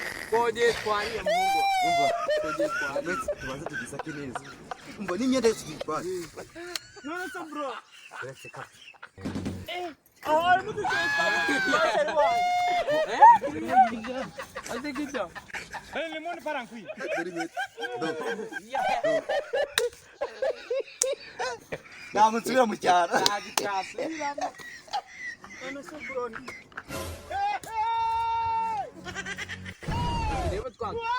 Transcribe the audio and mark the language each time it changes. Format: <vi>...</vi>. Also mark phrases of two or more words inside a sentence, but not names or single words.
<rw>Kode twariye muhungu. Umva. Kode twariye. Uretse tubanze tugisake neza. Umva n'imyenda yose tuyitware. None se bro. Uretse ka. Aho harimo uduceri twa Eh? Aze gito.</rw> <fr>Eh, le monde part en couille.</fr> <rw>Dore inkweto. Do. Do. Ntabwo nsubira mu cyaro. Ntabwo cyasubiramo. None se bro ni- Reba twa-</rw>